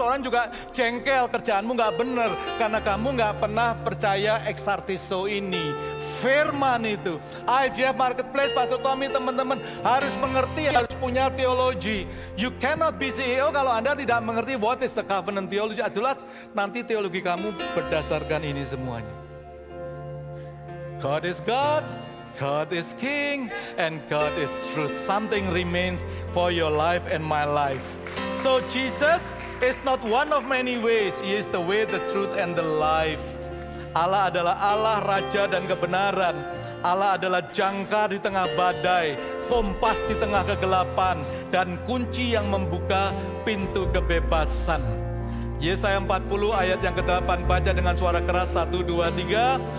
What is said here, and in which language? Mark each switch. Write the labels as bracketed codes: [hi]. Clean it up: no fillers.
[id] Orang juga jengkel, kerjaanmu nggak benar. Karena kamu nggak pernah percaya exartiso ini. Firman itu. IVF Marketplace, Pastor Tommy, teman-teman harus mengerti, harus punya teologi. [en] You cannot be CEO [id] kalau Anda tidak mengerti [en] what is the covenant theology. [id] Jelas nanti teologi kamu berdasarkan ini semuanya. [en] God is God. God is King and God is truth. Something remains for your life and my life. So Jesus is not one of many ways. He is the way, the truth, and the life. [id] Allah adalah Allah, Raja dan kebenaran. Allah adalah jangkar di tengah badai, kompas di tengah kegelapan, dan kunci yang membuka pintu kebebasan. Yesaya 40 ayat yang ke-8, baca dengan suara keras, 1, 2, 3.